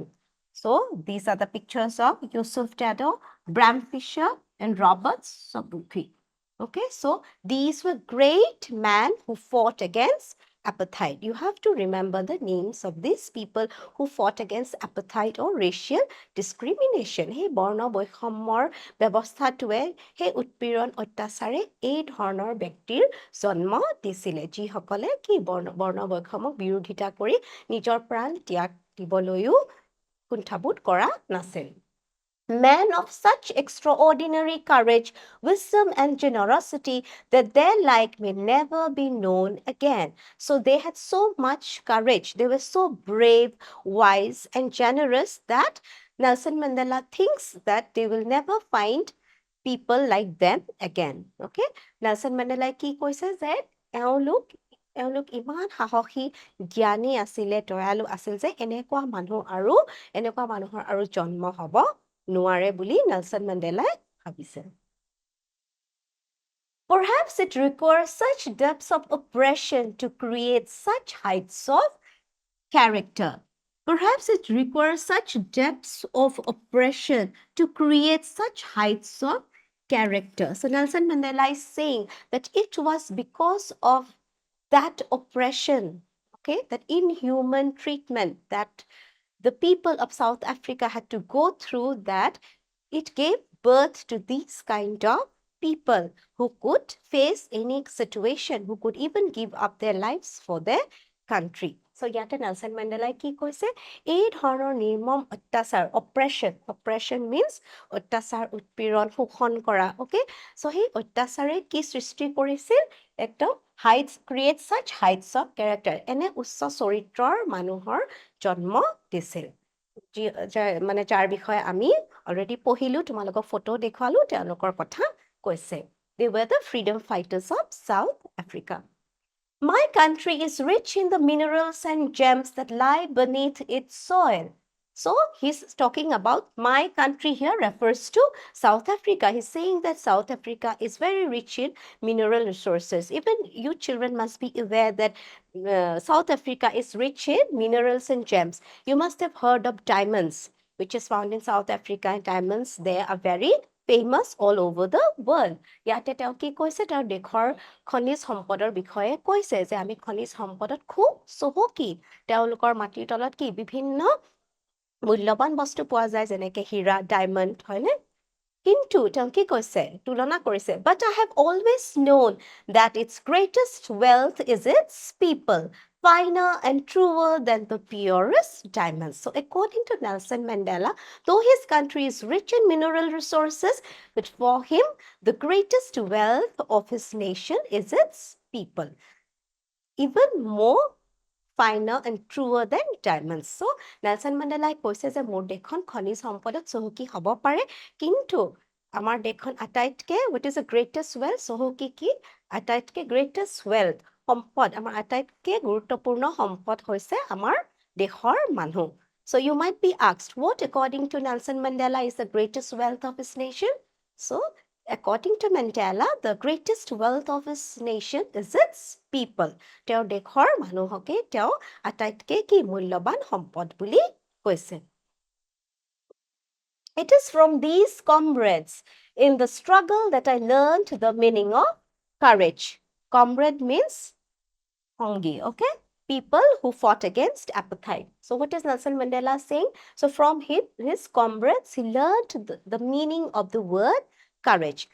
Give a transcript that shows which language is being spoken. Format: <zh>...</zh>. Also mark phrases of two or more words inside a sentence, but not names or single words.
<en>So these are the pictures of Yusuf Dado, Bram Fisher, and Roberts Sobukwi. Okay, so these were great men who fought against apartheid. You have to remember the names of these people who fought against apartheid or racial discrimination.</en> <as>Hey, বৰ্ণ বৈষম্যৰ ব্যৱস্থাটোৱে সেই উৎপীড়ন অত্যাচাৰে এই ধৰণৰ ব্যক্তিৰ জন্ম দিছিলে যিসকলে কি বৰ্ণ বৈষম্যক বিৰোধিতা কৰি নিজৰ প্ৰাণ ত্যাগ দিবলৈও কুণ্ঠাবোধ কৰা নাছিল</as> <en>Men of such extraordinary courage, wisdom, and generosity that their like may never be known again. So they had so much courage. They were so brave, wise, and generous that Nelson Mandela thinks that they will never find people like them again.</en> <as>Okay? Nelson Mandela কি কৈছে যে এওঁলোক ইমান সাহসী জ্ঞানী আছিলে দয়ালু আছিল যে এনেকুৱা মানুহৰ আৰু জন্ম হ'ব নোৱাৰে বুলি নেলসন মেণ্ডেলাই ভাবিছে</as> <en>Perhaps it requires such depths of oppression to create such heights of character. Perhaps it requires such depths of oppression to create such heights of character. So Nelson Mandela is saying that it was because of that oppression, okay, that inhuman treatment that the people of South Africa had to go through that it gave birth to these kind of people who could face any situation, who could even give up their lives for their country.</en> <as>So ইয়াতে নেলসন মেণ্ডেলাই কি কৈছে এই ধৰণৰ নিৰ্মম অত্যাচাৰ</as> <en>oppression means</en> <as>অত্যাচাৰ উৎপীড়ন শোষণ কৰা</as> <en>okay so</en> <as>সেই অত্যাচাৰে কি সৃষ্টি কৰিছিল একদম</as> <en>heights create such heights of character</en> <as>এনে উচ্চ চৰিত্ৰৰ মানুহৰ জন্ম দিছিল মানে যাৰ বিষয়ে আমি অলৰেডি পঢ়িলো তোমালোকক ফটো দেখুৱালো তেওঁলোকৰ কথা কৈছে</as> <en>they were the freedom fighters of South Africa My country is rich in the minerals and gems that lie beneath its soil. So he's talking about my country here refers to South Africa. He's saying that South Africa is very rich in mineral resources. Even you children must be aware that South Africa is rich in minerals and gems. You must have heard of diamonds, which is found in South Africa. Diamonds, they are very famous all over the world.</en> <as>ইয়াতে তেওঁ কি কৈছে তেওঁ দেশৰ খনিজ সম্পদৰ বিষয়ে কৈছে যে আমি খনিজ সম্পদত খুব চহকী তেওঁলোকৰ মাটিৰ তলত কি বিভিন্ন মূল্যৱান বস্তু পোৱা যায় যেনেকৈ হীৰা ডায়মণ্ড হয়নে কিন্তু তেওঁ কি কৈছে তুলনা কৰিছে</as> <en>but I have always known that its greatest wealth is its people finer and truer than the purest diamonds. So according to Nelson Mandela, though his country is rich in mineral resources, but for him, the greatest wealth of his nation is its people. Even more finer and truer than diamonds.</en> <as>So Nelson Mandela কৈছে যে মোৰ দেশখন খনিজ সম্পদত চহকী হ'ব পাৰে কিন্তু আমাৰ দেশখন আটাইতকে</as> <en>what is the greatest wealth</en> <as>চহকী কি আটাইতকে</as> <en>greatest wealth</en> <as>সম্পদ আমাৰ আটাইতকে গুৰুত্বপূৰ্ণ সম্পদ হৈছে আমাৰ দেশৰ মানুহ</as> <en>So you might be asked what according to Nelson Mandela is the greatest wealth of his nation So According to Mandela, the greatest wealth of his nation is its people.</en> <as>তেওঁৰ দেশৰ মানুহকে তেওঁ আটাইতকে কি মূল্যৱান সম্পদ বুলি কৈছে</as> <en>It is from these comrades in the struggle that I learned the meaning of courage. Comrade means Hongi, okay? people who fought against apartheid. So what is Nelson Mandela saying? So from his comrades, he learned the meaning of the word courage.</en>